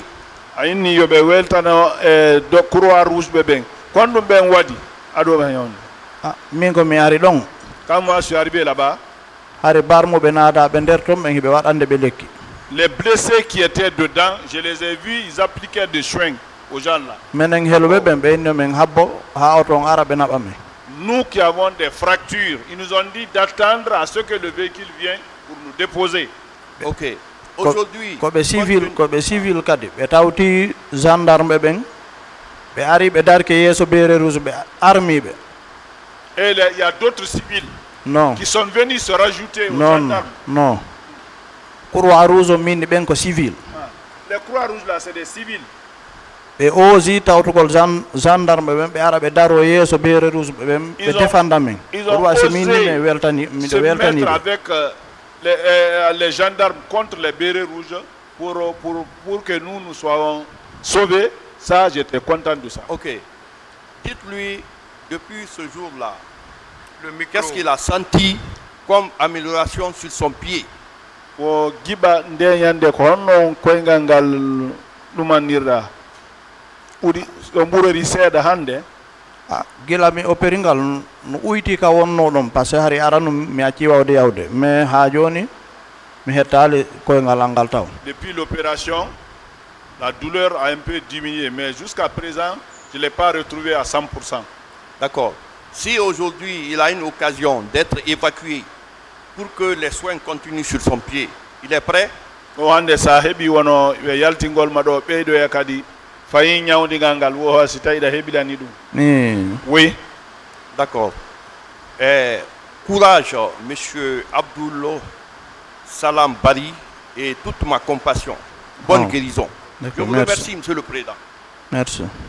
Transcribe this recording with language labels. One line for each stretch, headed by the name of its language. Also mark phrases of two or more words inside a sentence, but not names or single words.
Fula: Ayni yoɓe weltano do croix rouge ɓe ɓen kon ɗum ɓen waɗi aɗo ɓen yon. min ko mi ari ɗon
French: Quand moi je suis arrivé là-bas,
Fula: hari barmuɓe naata ɓe nder ton ɓen hiɓe waɗande ɓe lekki.
French: les blessés qui étaient dedans, je les ai vus, ils appliquaient des soins aux gens là.
Fula: minen heluɓe ɓen ɓe inni min habbo ha auto on ara ɓe naɓa men.
French: Nous qui avons des fractures, ils nous ont dit d'attendre à ce que le véhicule vienne pour nous déposer. Ok. Aujourd'hui,
Fula: koɓe civil kadi ɓe tawti gendarme ɓen ɓe ari ɓe darke yeeso beere rouge ɓe armiɓe.
French: Et il y a d'autres civils non qui sont venus se rajouter aux non gendarmes.
Fula: non croix rouge o minni ɓen ko civil.
French: Les croix rouges là, c'est des civils.
Fula: ɓe osi tawtugol gendarme ɓen ɓe ara ɓe daro yeeso beere rouge ɓen ɓe defanda men pour wa si minni mi weltani miɗo
French: se mettre
Fula: weltaniɓe.
French: avec les gendarmes contre les bérets rouges pour que nous soyons sauvés. Ça, j'étais content de ça. ok. Dites-lui, depuis ce jour-là, qu'est-ce qu'il a senti comme amélioration sur son pied?
Fula: Wo giɓa nde yande ko honno koyngal ngal ɗumanirɗa ɓuuri ɗo ɓurori seeɗa hannde. gila mi opéri ngal no uyti ka wonno ɗon
French: par ce que
Fula: hari aranu mi acci wawde yawde mais ha joni mi hettali koyngal al ngal taw.
French: Depuis l'opération, la douleur a un peu diminué, mais jusqu'à présent, je ne l'ai pas retrouvé à 100%. D'accord. Si aujourd'hui il a une occasion d'être évacué pour que les soins continuent sur son pied, il est prêt?
Fula: O hande sa heɓi wono ɓe yaltingol ma ɗo ɓeydoya kadi fayin ñawdigal ngal wo si tawi ɗa heɓilani ɗum ni
French: oui D'accord. Courage, monsieur Abdoul Salam Bari, et toute ma compassion. Bonne Oh. guérison. Je D'accord, vous merci. remercie, monsieur le président. Merci.